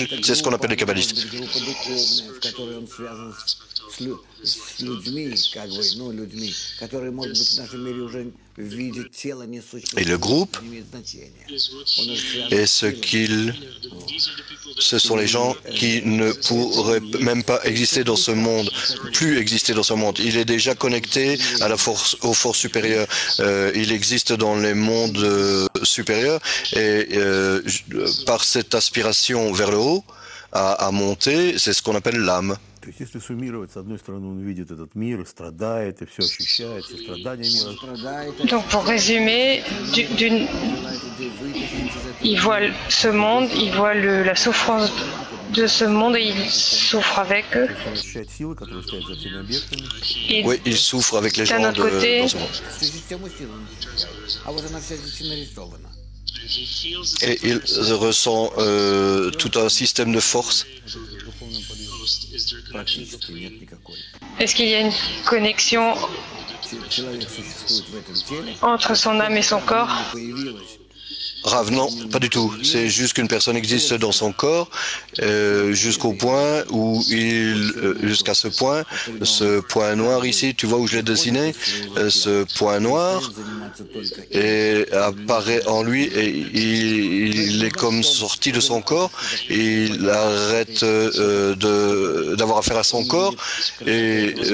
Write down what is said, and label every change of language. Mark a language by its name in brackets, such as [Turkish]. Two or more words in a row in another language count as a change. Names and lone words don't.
[French] C'est ce qu'on appelle les kabbalistes. Et le groupe est ce sont les gens qui ne pourraient même pas exister dans ce monde, plus exister dans ce monde. Il est déjà connecté aux forces supérieures. Il existe dans les mondes supérieurs et par cette aspiration vers le haut, à monter, c'est ce qu'on appelle l'âme. [Russian] То есть, если суммировать, с одной стороны, он видит этот мир, страдает, и все ощущает, все страдания мира. Страдает, [French] Donc pour résumer, [Russian] желает людей вытащить из этого. [French] il voit ce monde, il voit la souffrance de ce monde et il souffre avec eux. [Russian] Он ощущает силы, которые стоят за всеми объектами. [French] Et Oui, il souffre avec les d'un gens autre côté, dans ce monde. [Russian] Всю систему сил он ощущает. А вот она вся здесь и нарисована. [French] Et il ressent tout un système de force. [Russian] Практически нет никакой. [French] est-ce qu'il y a une connexion [Russian] Человек существует в этом теле, [French] entre son âme et son corps? [Russian] не появилась. [French] Rav, non, pas du tout. C'est juste qu'une personne existe dans son corps jusqu'au point où jusqu'à ce point noir ici, tu vois où je l'ai dessiné, ce point noir et apparaît en lui et il est comme sorti de son corps et il arrête d'avoir affaire à son corps et